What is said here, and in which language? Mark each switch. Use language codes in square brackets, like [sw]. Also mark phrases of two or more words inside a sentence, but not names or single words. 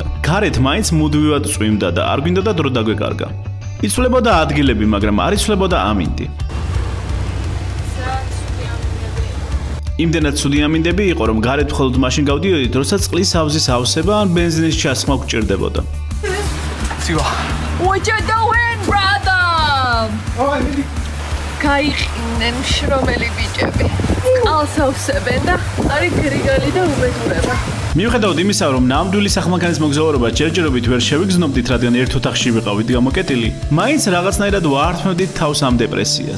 [ka] გარეთ მაინც მუდმივად წვიმდა და არ გვინდა და დრო დაგვეკარგა. იცვლებოდა ადგილები, მაგრამ არ იცვლებოდა ამინდი. იმდენად ცუდი ამინდები იყო, რომ გარეთ მხოლოდ მაშინ გავდიოდით, როდესაც წყლის ავზის ავსება ან ბენზინის ჩასხმა გვჭირდებოდა. [en] What you doing, brother? [ka] გაიყინენ შრომელი ბიჭები. ყალსავსებენ და არის გრიგალი და უბედურება. მიუხედავად იმისა, რომ ნამდვილი სახმანქანის მოგზაურობა ჯერჯერობით ვერ შევიგრძნობდით, რადგან ერთ ოთახში ვიყავით გამოკეტილი, მაინც რაღაცნაირად ვაართმევდით თავს ამ დეპრესიას.